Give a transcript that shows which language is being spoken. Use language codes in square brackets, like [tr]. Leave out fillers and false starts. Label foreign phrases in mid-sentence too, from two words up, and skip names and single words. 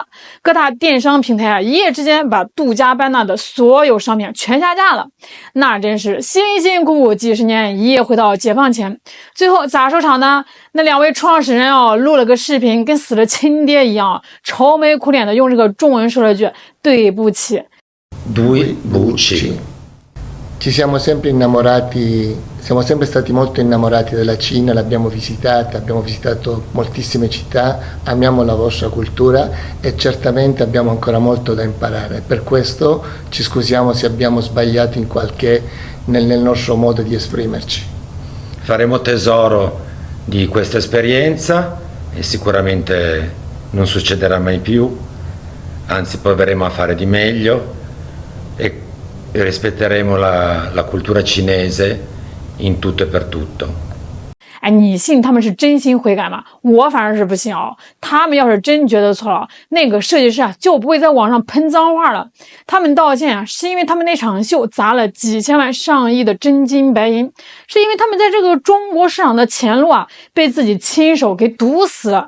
[zh] 各大电商平台一夜之间把杜嘉班纳的所有商品全下架了，那真是辛辛苦苦几十年一夜回到解放前。最后咋收场呢？那2位创始人录了个视频，跟死了亲爹一样，愁眉苦脸的用这个中文说了句对不起。对不起. [it] Ci siamo sempre innamorati, siamo sempre stati molto innamorati della Cina, l'abbiamo visitata, abbiamo visitato moltissime città, amiamo la vostra cultura e certamente abbiamo ancora molto da imparare. Per questo ci scusiamo se abbiamo sbagliato in nel nostro modo di esprimerci. Faremo tesoro di questa esperienza e sicuramente non succederà mai più, anzi proveremo a fare di meglio e rispetteremo la cultura cinese in tutto e per tutto。 [zh] 你信他们是真心悔改吗？我反正是不信他们要是真觉得错了，那个设计师就不会在网上喷脏话了。他们道歉是因为他们那场秀砸了几千万上亿的真金白银，是因为他们在这个中国市场的前路被自己亲手给堵死了。